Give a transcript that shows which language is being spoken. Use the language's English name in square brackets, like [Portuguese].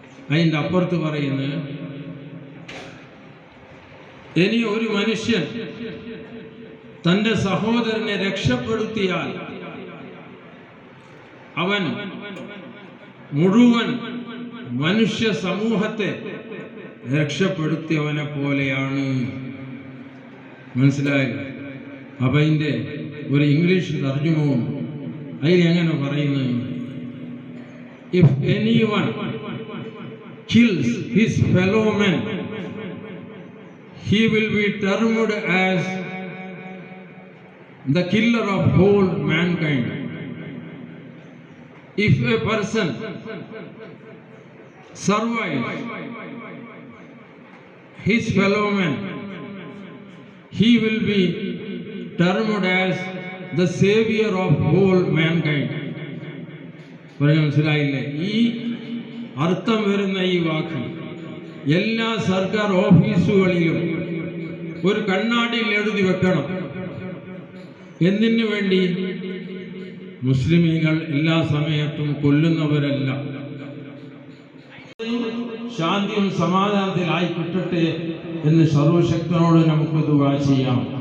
[Malayalam] അതിൻ്റെ അപ്പുറത്ത് പറയുന്നത്, ഇനി ഒരു മനുഷ്യൻ തൻ്റെ സഹോദരനെ രക്ഷപ്പെടുത്തിയാൽ അവൻ മുഴുവൻ മനുഷ്യ സമൂഹത്തെ രക്ഷപ്പെടുത്തിയവനെ പോലെയാണ്. മനസ്സിലായില്ല? അപ്പം അതിൻ്റെ ഒരു ഇംഗ്ലീഷ് തർജ്ജമവും അതിൽ എങ്ങനെ പറയുന്നത്? [English] If anyone kills his fellow man, he will be termed as the killer of whole mankind. If a person survives his fellow man, he will be termed as the savior of whole mankind. [Malayalam] മനസ്സിലായില്ലേ? ഈ അർത്ഥം വരുന്ന ഈ വാക്ക് എല്ലാ സർക്കാർ ഓഫീസുകളിലും ഒരു കണ്ണാടിയിൽ എഴുതി വെക്കണം. എന്തിനു വേണ്ടി? മുസ്ലിമീങ്ങൾ എല്ലാ സമയത്തും കൊല്ലുന്നവരല്ല, ശാന്തിയും സമാധാനത്തിലായി കിട്ടട്ടെ എന്ന് സർവശക്തനോട് നമുക്ക് ദുആ ചെയ്യാം.